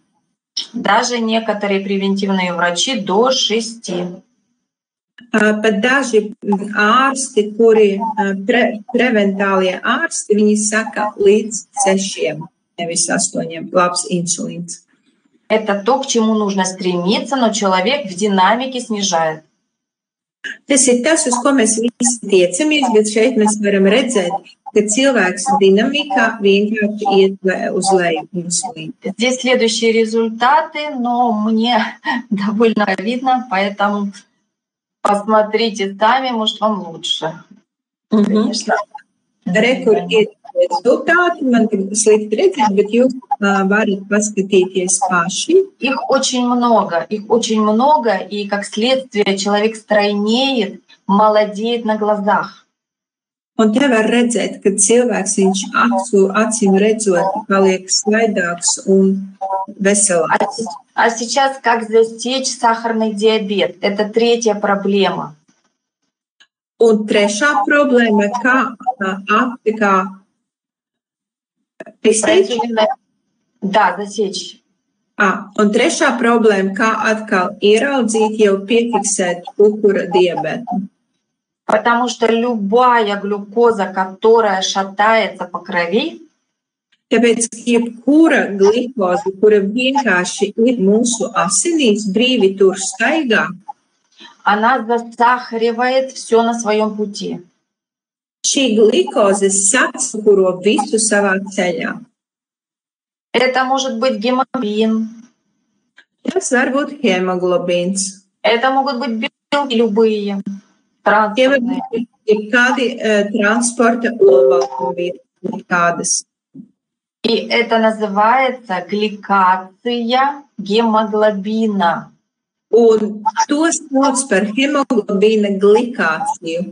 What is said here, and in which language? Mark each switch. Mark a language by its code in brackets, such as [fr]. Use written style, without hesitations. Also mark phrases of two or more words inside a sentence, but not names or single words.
[ru] Даже некоторые превентивные врачи до 6. [lv] Pat daži ārsti, kuri preventālie ārsti, viņi saka līdz 6, nevis 8, labs insulīns. [ru] Это то, к чему нужно стремиться, но человек в динамике снижает. [lv] Tas ir tas, uz ko mēs visi tiecamies, bet šeit mēs varam redzēt, ka cilvēks dinamikā vienkārši iet uz leju insulīnu. [ru] Здесь следующие результаты, но мне довольно видно, поэтому посмотрите сами, может, вам лучше. Конечно. [lv] Rekur ir rezultāti, man slikti redzēt, bet jūs varat paskatīties paši. [ru] Их очень много, и как следствие человек стройнеет, молодеет на глазах. [lv] Un te var redzēt, ka cilvēks viņš acīm redzot paliek slaidāks un veselāks. [ru] А сейчас как засечь сахарный диабет? Это 3-я проблема. [lv] Un trešā problēma, kā [ru] Да, засечь. [lv] Un trešā problēma, kā atkal ieraudzīt jau piefiksēt cukura diabetu. [ru] Потому что любая глюкоза, которая шатается по крови, [lv] Tāpēc jebkura glikoze, kura vienkārši ir mūsu asinīs, brīvi tur staigā, [ru] она засахаривает все на своем пути. [lv] šī glikoze sacukuro visu savā ceļā. [ru] Это может быть гемоглобин, [lv] Tas var būt hemoglobīns. [ru] это могут быть белки любые, [lv] Tie var [ru] транспортные. [lv] būt kādi transporta olbaltumvieli, kādas. [ru] И это называется гликация гемоглобина. [lv] Un to sauc par hemoglobīna glikāciju.